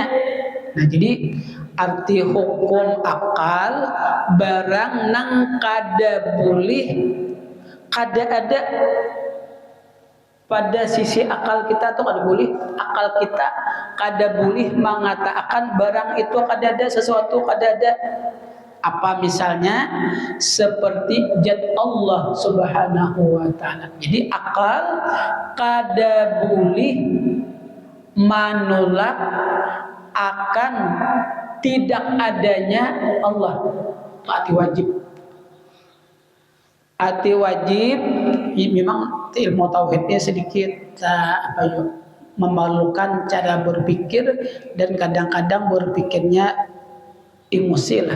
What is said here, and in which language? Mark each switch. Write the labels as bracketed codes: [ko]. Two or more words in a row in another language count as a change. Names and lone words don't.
[bjn] Nah, jadi arti hukum akal barang nang kada boleh, kada ada pada sisi akal kita tuh kada boleh. Akal kita kada boleh mengatakan barang itu kada ada, sesuatu kada ada. Apa misalnya? Seperti zat [ar] الله سبحانه وتعالى. [bjn] Jadi akal kada boleh menolak akan tidak adanya Allah. Itu arti wajib. Arti wajib memang ilmu tauhidnya sedikit memalukan cara berpikir, dan kadang-kadang berpikirnya emosi lah.